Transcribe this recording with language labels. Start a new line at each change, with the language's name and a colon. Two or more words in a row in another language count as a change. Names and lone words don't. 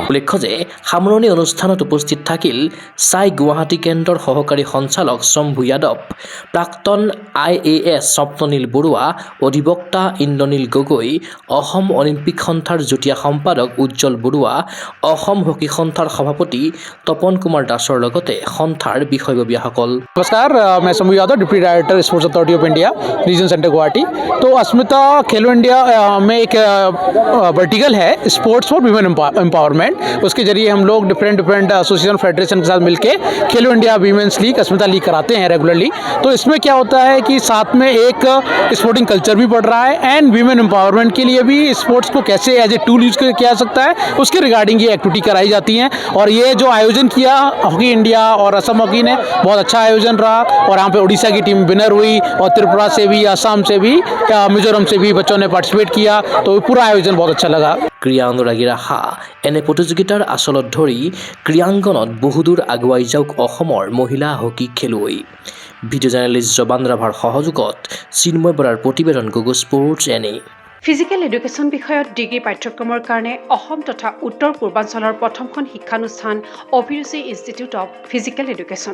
Assamese: উল্লেখ্য যে সামৰণি অনুষ্ঠানত উপস্থিত থাকিল ছাই গুৱাহাটী কেন্দ্ৰৰ সহকাৰী সঞ্চালক শম্ভু যাদৱ, প্ৰাক্তন IAS স্বপ্ননীল বৰুৱা, অধিবক্তা ইন্দ্ৰনীল গগৈ, অসম অলিম্পিক সন্থাৰ যুটীয়া সম্পাদক উজ্জ্বল বৰুৱা, অসম হকী সন্থাৰ সভাপতি তপন কুমাৰ দাসৰ লগতে সন্থাৰ বিষয়ববীয়াসকল।
Hindi: नमस्कार, मैं शंभू यादव,
English: Deputy Director Sports Authority of India, Region Centre Guwahati.
Hindi: तो अस्मिता खेलो इंडिया में एक वर्टिकल है
English: sports for women empowerment.
Hindi: उसके जरिए हम लोग
English: different association federation
Hindi: के साथ मिलकर खेलो इंडिया वीमेंस लीग, अस्मिता लीग कराते हैं रेगुलरली। तो इसमें क्या होता है कि साथ में एक
English: sporting culture
Hindi: भी बढ़ रहा है,
English: and women empowerment
Hindi: के लिए भी स्पोर्ट्स को कैसे
English: as a tool use
Hindi: किया जा सकता है, उसके रिगार्डिंग ये एक्टिविटी कराई जाती हैं। और ये जो आयोजन किया हॉकी इंडिया और असम हॉकी ने, बहुत अच्छा आयोजन रहा, और यहाँ पे उड़ीसा की टीम विनर हुई, और त्रिपुरा से भी, असम से भी, मिजोरम से भी बच्चों ने पार्टिसिपेट किया। तो पूरा आयोजन बहुत अच्छा लगा।
Assamese: ক্ৰীড়া অনুৰাগীৰ আশা এনে প্ৰতিযোগিতাৰ আচলত ধৰি ক্ৰীড়াংগনত বহুদূৰ আগুৱাই যাওক অসমৰ মহিলা হকী খেলুৱৈ।
English: video journalist
Assamese: জবান ৰাভাৰ সহযোগত চিন্ময় বৰাৰ প্ৰতিবেদন গুগল স্পৰ্টছ এনে।
English: physical education
Assamese: বিষয়ত ডিগ্ৰী পাঠ্যক্ৰমৰ কাৰণে অসম তথা উত্তৰ পূৰ্বাঞ্চলৰ প্ৰথমখন শিক্ষানুষ্ঠান অভিৰুচি ইনষ্টিটিউট অৱ ফিজিকেল এডুকেশ্যন।